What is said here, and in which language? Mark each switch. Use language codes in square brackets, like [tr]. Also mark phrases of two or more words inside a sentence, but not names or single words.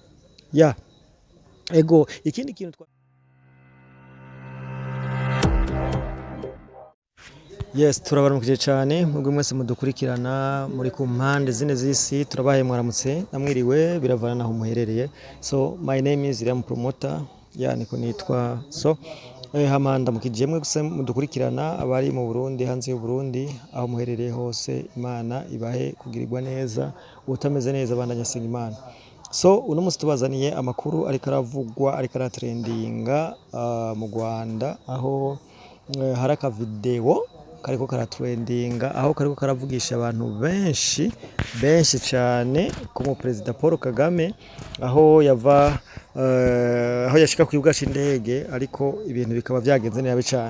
[rn] Ego ikindi kintu turabaramukije cane mwebwe mwese mudukurikirana muri ku mpande zine z'isi, turabahaye mwaramutse namwiriwe biravana naho muherereye. [en] So my name is Ram Promoter, [rn] niko nitwa. So hamanda mukije mwese mudukurikirana abari mu Burundi, hanze y'u Burundi, aho muherereye hose, Imana ibahe kugirirwa neza, utameze neza bandanya senga Imana. So uno musi tubazaniye amakuru ariko aravugwa, ariko aratrendinga mu Rwanda, aho hari aka video kariko karatrendinga, aho kariko karavugisha abantu benshi cyane ku mu Perezida Paul Kagame, aho yava aho yashika ku kibuga c'indege, ariko ibintu bikaba vyagenze nabi cyane.